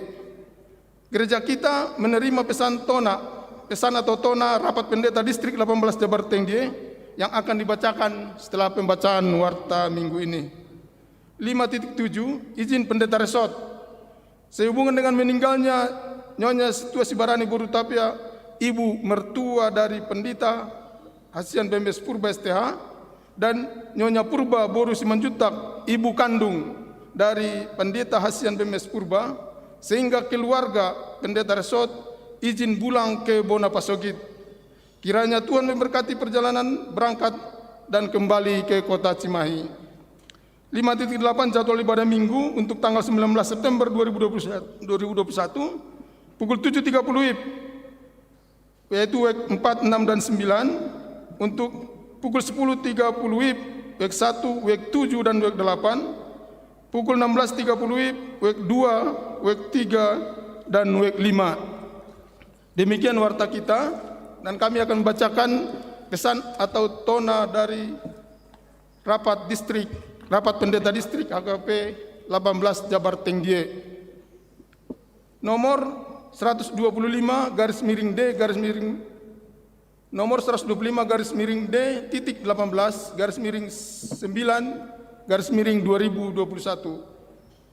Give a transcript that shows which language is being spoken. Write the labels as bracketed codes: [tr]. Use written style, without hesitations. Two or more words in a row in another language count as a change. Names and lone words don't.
[id] Gereja kita menerima pesan atau tona Rapat Pendeta Distrik 18 Jabar Tengdie yang akan dibacakan setelah pembacaan warta minggu ini. 5.7 izin pendeta resort. Sehubungan dengan meninggalnya Nyonya Situa Sibarani Borutapia, ibu mertua dari pendeta Hasian Bembes Purba STH, dan Nyonya Purba Boru Simanjutak, ibu kandung dari pendeta Hasian Bembes Purba, sehingga keluarga pendeta resort izin pulang ke Bonapasogit. Kiranya Tuhan memberkati perjalanan berangkat dan kembali ke kota Cimahi. 5.8 jadwal ibadah minggu untuk tanggal 19 September 2021 pukul 7.30 WIB, yaitu WIB 4, 6, dan 9, untuk pukul 10.30 WIB, WIB 1, WIB 7, dan WIB 8, pukul 16.30 WIB, WIB 2, WIB 3, dan WIB 5. Demikian warta kita, dan kami akan membacakan pesan atau tona dari Rapat Pendeta Distrik HKP 18 Jabar Tengdie. Nomor 125 garis miring D garis miring nomor 125 garis miring D titik 18 garis miring 9 garis miring 2021.